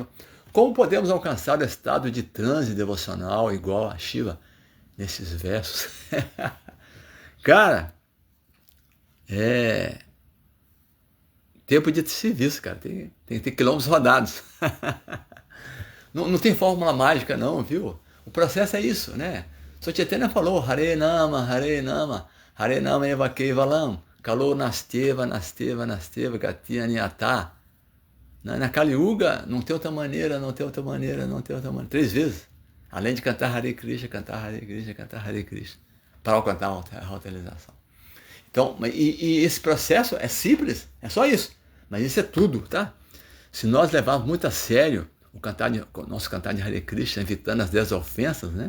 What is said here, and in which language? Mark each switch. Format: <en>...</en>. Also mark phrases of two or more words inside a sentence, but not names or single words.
<pt>Como podemos alcançar o estado de transe devocional igual a Shiva nesses versos? Cara, tempo de serviço, cara. Tem quilômetros rodados. Não tem fórmula mágica, não, viu? O processo é isso, né? Só Chaitanya falou,</pt> <sa>हरेर् नाम, हरेर् नाम, हरेर् नाम एव केवलम्, कलौ नास्त्य् एव, गतिर् अन्यथा.</sa> <pt>Na Kali Yuga, não tem outra maneira. 3 vezes. Além de cantar Hare Krishna, para alcançar a autorização. Então, e esse processo é simples, é só isso. Mas isso é tudo, tá? Se nós levarmos muito a sério o nosso cantar de Hare Krishna, evitando as 10 ofensas, né?</pt>